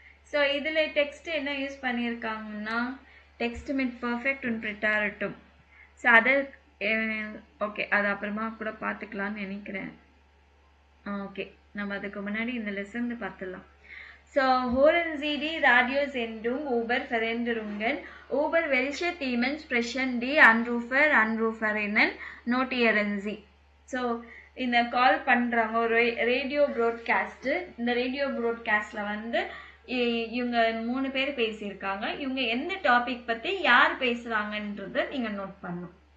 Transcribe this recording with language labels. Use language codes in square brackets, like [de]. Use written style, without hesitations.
[ta] So இதில் text என்ன use பண்ணியிருக்காங்கன்னா text mid perfect and ப்ரிட்டாரட்டும். So அதை ஓகே, அது அப்புறமா கூட பார்த்துக்கலான்னு நினைக்கிறேன். ஓகே, நம்ம அதுக்கு முன்னாடி இந்த லெசன் பார்த்துடலாம். [de] So, hören Sie die Radiosendung über Veränderungen, über welche Themen sprechen die Anrufer, Anruferinnen, notieren Sie. [ta] So, இந்த கால் பண்ணுறாங்க ஒரு ரேடியோ ப்ராட்காஸ்ட்டு. இந்த ரேடியோ ப்ராட்காஸ்டில் வந்து இவங்க 3 பேர் பேசியிருக்காங்க. இவங்க எந்த டாபிக் பற்றி யார் பேசுகிறாங்கன்றதை நீங்கள் நோட் பண்ணணும்.